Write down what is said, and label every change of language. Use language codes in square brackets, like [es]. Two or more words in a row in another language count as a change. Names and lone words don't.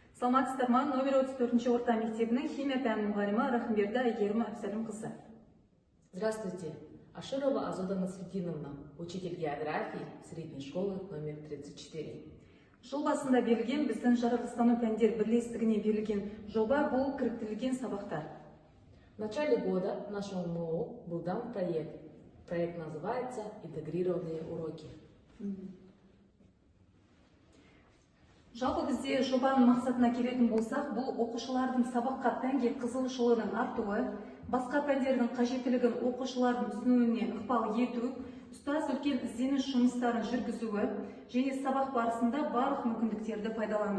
[kk] Саламатсыздар ма? Номер 34 орта мектебінің химия пәнінің мұғалімі Рахымберді Айгерім Әбсәлім қызы. [ru] Здравствуйте. Аширова Азода Насрединовна, учитель географии средней школы номер 34. [kk] Жыл басында берілген біздің жаратылыстану пәндер бірлестігіне берілген жоба бұл кіріктірілген сабақтар. [ru] В начале года нашему МОУ был дан проект. Проект называется «Интегрированные уроки». [kk] Жалпы бізде жобаның мақсатына келетін болсақ, бұл оқушылардың сабаққа пәнге қызығушылығының артуы, басқа пәндердің қажеттілігін оқушылардың түсінуіне ықпал ету, ұстаз үлкен ізденіс жұмыстарын жүргізуі және сабақ барысында барлық мүмкіндіктерді пайдалану.